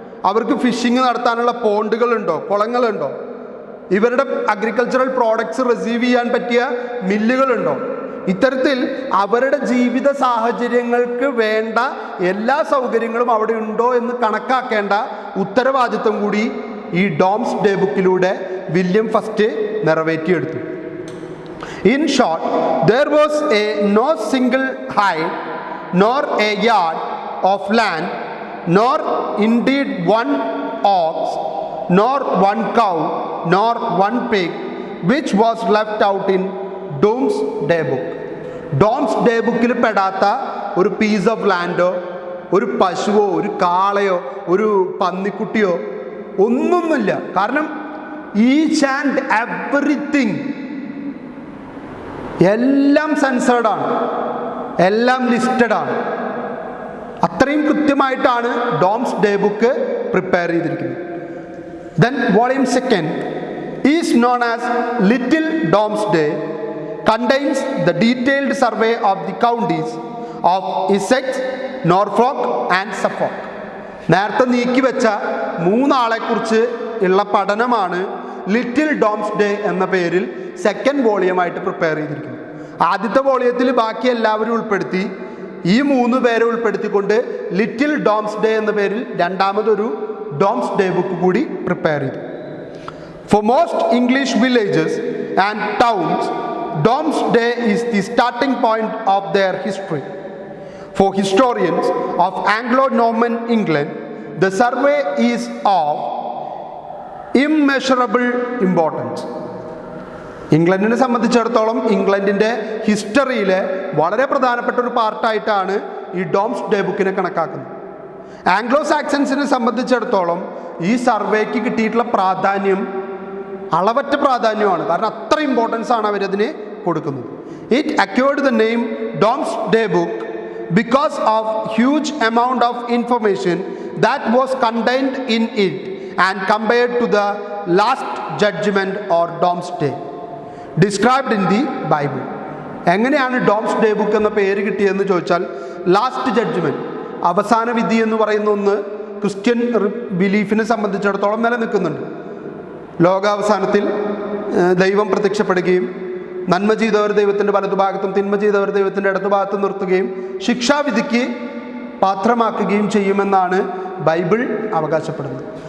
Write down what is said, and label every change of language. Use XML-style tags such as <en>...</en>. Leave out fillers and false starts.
<ml>അവർക്ക് ഫിഷിങ് നടത്താനുള്ള പോണ്ടുകളുണ്ടോ, കുളങ്ങളുണ്ടോ, ഇവരുടെ അഗ്രികൾച്ചറൽ പ്രോഡക്ട്സ് റിസീവ് ചെയ്യാൻ പറ്റിയ മില്ലുകളുണ്ടോ, ഇത്തരത്തിൽ അവരുടെ ജീവിത സാഹചര്യങ്ങൾക്ക് വേണ്ട എല്ലാ സൗകര്യങ്ങളും അവിടെ ഉണ്ടോ എന്ന് കണക്കാക്കേണ്ട ഉത്തരവാദിത്വം കൂടി ഈ doomsday ബുക്കിലൂടെ William first നിറവേറ്റിയെടുത്തു.</ml> <en>In short, there was no single hide nor a yard of land, nor indeed one ox, nor one cow, nor one pig, which was left out in Domesday Book.</en> <ml>Domesday ബുക്കിൽ പെടാത്ത ഒരു piece of ലാൻഡോ, ഒരു പശുവോ, ഒരു കാളയോ, ഒരു പന്നിക്കുട്ടിയോ ഒന്നൊന്നുമില്ല. കാരണം</ml> <en>each and everything</en> <ml>എല്ലാം സെൻസേർഡാണ്, എല്ലാം ലിസ്റ്റഡാണ്. അത്രയും കൃത്യമായിട്ടാണ് ഡോംസ്ഡേ ബുക്ക് പ്രിപ്പയർ ചെയ്തിരിക്കുന്നത്.</ml> <en>Then volume 2 is known as Little Domesday, contains the detailed survey of the counties of Essex, Norfolk and Suffolk.</en> <ml>നേരത്തെ നീക്കി വെച്ച 3 ആളെക്കുറിച്ച് ഉള്ള പഠനമാണ് ലിറ്റിൽ ഡോംസ്ഡേ എന്ന പേരിൽ സെക്കൻഡ് വോളിയമായിട്ട് പ്രിപ്പയർ ചെയ്തിരിക്കുന്നത്. ആദ്യത്തെ വോളിയത്തിൽ ബാക്കി എല്ലാവരും ഉൾപ്പെടുത്തി, ഈ 3 പേരെ ഉൾപ്പെടുത്തിക്കൊണ്ട് ലിറ്റിൽ ഡോംസ്ഡേ എന്ന പേരിൽ രണ്ടാമതൊരു ഡോംസ്ഡേ ബുക്ക് കൂടി പ്രിപ്പയർ ചെയ്തു.</ml> <en>For most English villages and towns, Domesday is the starting point of their history. For historians of Anglo-Norman England, the survey is of immeasurable importance.</en> <ml>ഇംഗ്ലണ്ടിനെ സംബന്ധിച്ചിടത്തോളം ഇംഗ്ലണ്ടിൻ്റെ ഹിസ്റ്ററിയിലെ വളരെ പ്രധാനപ്പെട്ട ഒരു പാർട്ടായിട്ടാണ് ഈ ഡോംസ്ഡേ ബുക്കിനെ കണക്കാക്കുന്നത്. ആംഗ്ലോ സാക്സൻസിനെ സംബന്ധിച്ചിടത്തോളം ഈ സർവേക്ക് കിട്ടിയിട്ടുള്ള പ്രാധാന്യം അളവറ്റ പ്രാധാന്യമാണ്. കാരണം അത്ര ഇമ്പോർട്ടൻസ് ആണ് അവരതിന് കൊടുക്കുന്നത്.</ml> <en>It acquired the name Domesday book because of huge amount of information that was contained in it and compared to the last judgment or Domesday described in the Bible.</en> <ml>എങ്ങനെയാണ് ഡോംസ്ഡേ ബുക്ക് എന്ന പേര് കിട്ടിയതെന്ന് ചോദിച്ചാൽ, last judgement, അവസാന വിധി എന്ന് പറയുന്ന ഒന്ന് Christian ബിലീഫിനെ സംബന്ധിച്ചിടത്തോളം നിലനിൽക്കുന്നുണ്ട്. ലോകാവസാനത്തിൽ ദൈവം പ്രത്യക്ഷപ്പെടുകയും നന്മ ചെയ്തവർ ദൈവത്തിൻ്റെ വലതുഭാഗത്തും തിന്മ ചെയ്തവർ ദൈവത്തിൻ്റെ ഇടതുഭാഗത്തും നിർത്തുകയും ശിക്ഷാവിധിക്ക് പാത്രമാക്കുകയും ചെയ്യുമെന്നാണ് ബൈബിൾ അവകാശപ്പെടുന്നത്.</ml>